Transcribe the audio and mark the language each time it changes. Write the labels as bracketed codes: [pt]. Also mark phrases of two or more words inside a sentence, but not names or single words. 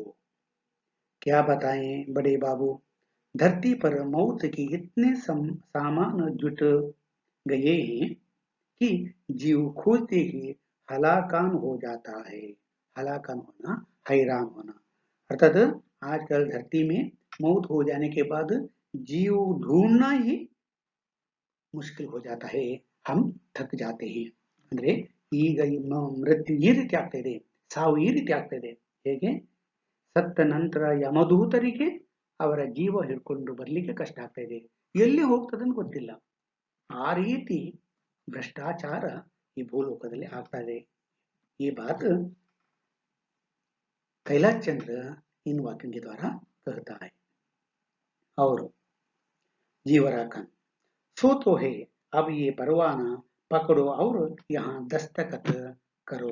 [hi] क्या बताएं बड़े बाबू, धरती पर मौत के इतने सामान जुट गए हैं कि जीव खोजते ही हलाकान हो जाता है. हलाकान होना, हैरान होना. अर्थात आजकल धरती में मौत हो जाने के बाद जीव ढूंढना ही मुश्किल हो जाता है. हम थक जाते हैं. [kn] ಅಂದ್ರೆ ಈಗ ಮೃತ್ಯು ಈ ರೀತಿ ಆಗ್ತಾ ಇದೆ. ಸಾವು ಈ ರೀತಿ ಆಗ್ತದೆ. ಹೇಗೆ? ಸತ್ತ ನಂತರ ಯಮದೂತರಿಗೆ ಅವರ ಜೀವ ಹಿಡ್ಕೊಂಡು ಬರ್ಲಿಕ್ಕೆ ಕಷ್ಟ ಆಗ್ತಾ ಇದೆ, ಎಲ್ಲಿ ಹೋಗ್ತದನ್ನು ಗೊತ್ತಿಲ್ಲ. ಆ ರೀತಿ भ्रष्टाचार ಈ ಭೂಲೋಕದಲ್ಲಿ ಆಗ್ತಾ ಇದೆ. [hi] ये बात कैलाश चंद्र इन वाक्यों के द्वारा कहता है। और जीवराखन सो तो है, अब ये परवाना पकड़ो और यहाँ दस्तखत करो।